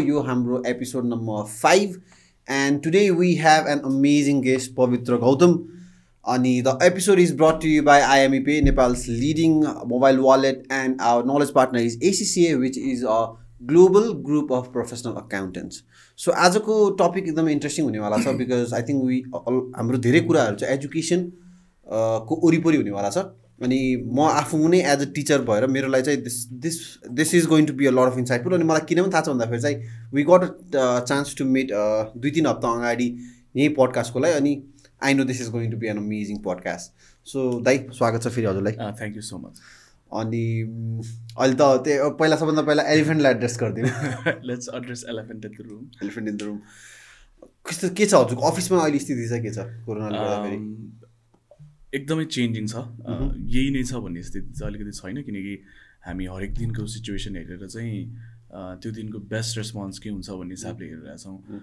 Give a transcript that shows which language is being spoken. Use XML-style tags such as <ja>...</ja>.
<en>Yo hamro episode number 5, and today we have an amazing guest, Pavitra Gautam. And the episode is brought to you by IMEP, Nepal's leading mobile wallet, and our knowledge partner is ACCA, which is a global group of professional accountants.</en> <ne>So आजको topic एकदम interesting हुने वाला छ</ne> <en>because I think</en> <ne>हाम्रो धेरै कुराहरु चाहिँ education को वरिपरि हुने वाला छ अनि म आफू नै</ne> <en>as a teacher</en> <ne>भएर मेरो लागि चाहिँ</ne> <en>this is going to be a lot of insightful</en> <ne>अनि मलाई किन पनि थाहा छ भन्दाखेरि चाहिँ</ne> <en>we got a chance to meet</en> <ne>2-3 हप्ता अगाडि यही पडकास्टको लागि अनि</ne> <en>I know this is going to be an amazing podcast</en> <ne>so दाइ स्वागत छ फेरि हजुरलाई</ne> <en>thank you so much</en> <ne>अनि अहिले त त्यो पहिला सबभन्दा पहिला एलिफेन्टलाई एड्रेस गरिदिनु</ne> <en>let's address elephant in the room</en> <ne>कस्तो के छ हजुरको अफिसमा अहिले स्थिति चाहिँ के छ कोरोनाले गर्दाखेरि एकदमै चेन्जिङ छ यही नै छ भन्ने स्थिति चाहिँ अलिकति छैन किनकि हामी हरेक दिनको सिचुएसन हेरेर चाहिँ त्यो दिनको बेस्ट रेस्पोन्स के हुन्छ भन्ने हिसाबले हेरिरहेको छौँ</ne>